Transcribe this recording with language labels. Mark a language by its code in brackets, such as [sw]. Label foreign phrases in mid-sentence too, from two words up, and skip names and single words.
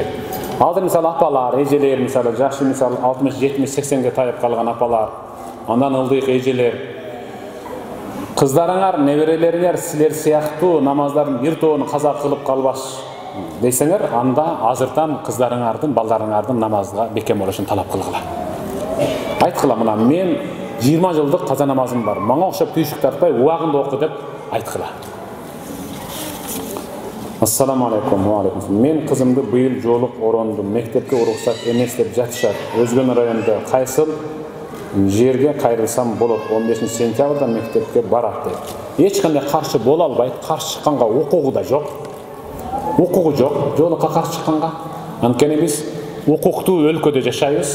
[ky] Азыр мисалы апалар, эжелер, мисалы жашы мисалы 60, 70, 80ге тайып калган апалар, андан ылдыйк эжелер, кыздарыңар, неберелериңер силер сыяктуу намаздардын бир тоонун каза кылып калбаш десеңер, анда азыртан кыздарыңардын, балдарыңардын намазга бекем болушун талап кылгыла. Айткыла, мына мен 20 жылдык каза намазым бар. Мага окшоп түйшүк тартпай, убагында оку деп айткыла. [ar] السلام عليكم، وعليكم. [ky] Мен кызымды быйыл жолук орондум. Мектепке уруксат эмес деп жатышат. Өзгөн районда кайсыл жерге кайрылсам болот? 15 сентябрда мектепке барат дейт. Эч кандай каршы боло албайт. Каршы чыкканга укугу да жок. Укугу жок. Жолукка каршы чыкканга. Анткени биз укуктуу өлкөдө жашайбыз.